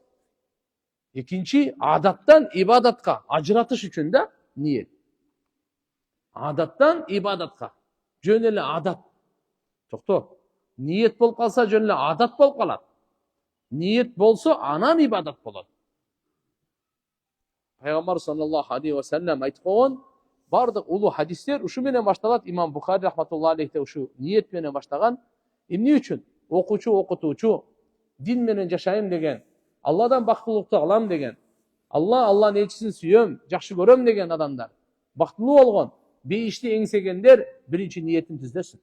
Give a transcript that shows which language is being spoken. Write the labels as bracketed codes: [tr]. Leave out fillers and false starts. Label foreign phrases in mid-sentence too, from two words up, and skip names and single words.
[ky] Экинчи, адаттан ибадатка ажыратыш үчүн да ниет. Адаттан ибадатка. Жөн эле адат. Токто. Ниет болуп калса жөн эле адат болуп калат. Ниет болсо анан ибадат болот. Пайгамбар [ar] صلى الله عليه وسلم [ky] айтып койгон бардык улуу хадистер ушу менен башталат. Имам Бухари [ar] رحمة الله عليه [ky] ушу ниет менен баштаган. Эмне үчүн? Окуучу, окутуучу дин менен жашайм деген, Алладан бактылыкту алам деген, Алланын элчисин сүйөм, жакшы көрөм деген адамдар бактылуу болгон, бейишти эңсегендер биринчи ниетин түздөсүн.